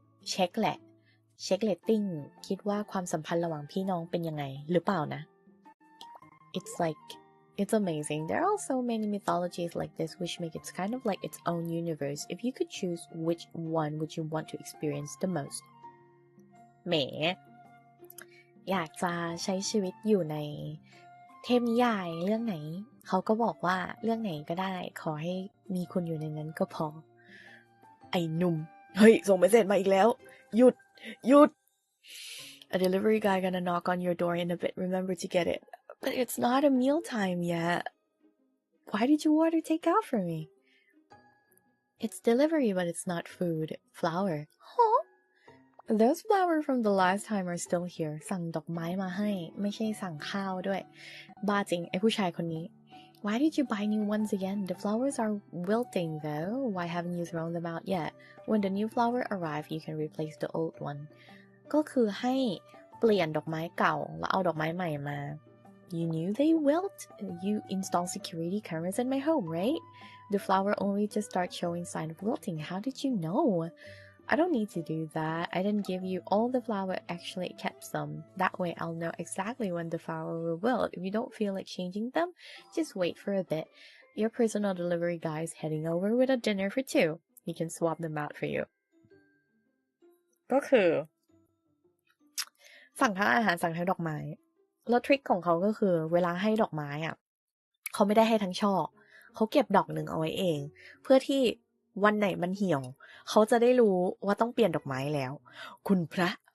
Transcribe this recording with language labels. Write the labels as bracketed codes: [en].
[th] เช็คแหละ เช็คเรตติ้ง คิดว่าความสัมพันธ์ระหว่างพี่น้องเป็นยังไง หรือเปล่านะ [en] It's amazing. There are so many mythologies like this which make it kind of like its own universe. If you could choose, which one would you want to experience the most? [th] แหม อยากจะใช้ชีวิตอยู่ในเทพนิยายเรื่องไหน เขาก็บอกว่าเรื่องไหนก็ได้ ขอให้มีคุณอยู่ในนั้นก็พอ ไอ้หนุ่ม เฮ้ย ส่งเมสเสจมาอีกแล้ว หยุด [en] A delivery guy gonna knock on your door in a bit. Remember to get it. But it's not a mealtime yet. Why did you order takeout for me? It's delivery, but it's not food. Flower. Huh? Those flowers from the last time are still here. [th] สั่งดอกไม้มาให้ ไม่ใช่สั่งข้าวด้วย บ้าจริง ไอ้ผู้ชายคนนี้ [en] Why did you buy new ones again? The flowers are wilting though. Why haven't you thrown them out yet? When the new flower arrive, you can replace the old one. [th] ก็คือให้เปลี่ยนดอกไม้เก่าแล้วเอาดอกไม้ใหม่มา [en] You knew they wilt? You installed security cameras in my home, right? The flower only just started showing sign of wilting. How did you know? I don't need to do that. I didn't give you all the flower, actually kept some. That way I'll know exactly when the flower will wilt. If you don't feel like changing them, just wait for a bit. Your personal delivery guy is heading over with a dinner for two. He can swap them out for you. [th] ก็คือสั่งทั้งอาหารสั่งทั้งดอกไม้แล้วทริคของเขาก็คือเวลาให้ดอกไม้อ่ะเขาไม่ได้ให้ทั้งช่อเขาเก็บดอกหนึ่งเอาไว้เองเพื่อที่วันไหนมันเหี่ยวเขาจะได้รู้ว่าต้องเปลี่ยนดอกไม้แล้วคุณพระ